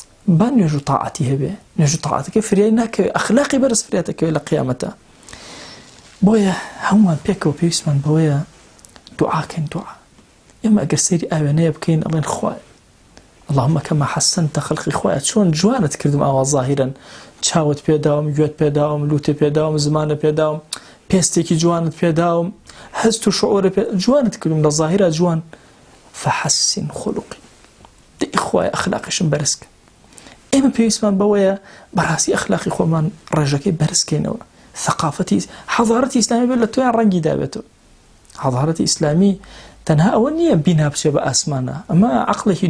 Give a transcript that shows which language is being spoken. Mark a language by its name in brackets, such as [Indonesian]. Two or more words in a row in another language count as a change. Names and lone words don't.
[Central Kurdish] با نوێژ و تاعەتی هەبێ نوێژ و تاعەتەکە فریای ناکەوێت ئەخلاقی بەرز فریاتەکەوێت لە قیامەتە بۆیە هەمومان پێکەوە پێویستمان بەوەیە دوعاکەین دوعا ئێمە ئەگەر سەیری ئاوێنەیە بکەین ئەڵێن خوای [Arabic] اللهم كما حسنت خلقي [Central Kurdish] خويا چۆن جوانت کردم ئاوا ظاهرا چاوت پێداوم گوێت پێداوم لوتێ پێداوم زمانە پێداوم پێستێکی جوانت پێداوم هەست و شعورە جوانت کردم لە ظاهرا جوان [Arabic] فحسن خلقي [Central Kurdish] دەی خوای ئەخلاقیشم بەرزکە ئێمە پێویستمان بەوەیە بەڕاستی ئەخلاقی خۆمان ڕێژەکەی بەرزکەینەوە ثقافەتی حەضارەتی ئیسلامی بێت لە تۆیان ڕەنگی دابێتەوە حەضارەتی ئیسلامی تەنها ئەوە نییە بینا بچێ بە ئاسمانە ئەمە عەقڵێکی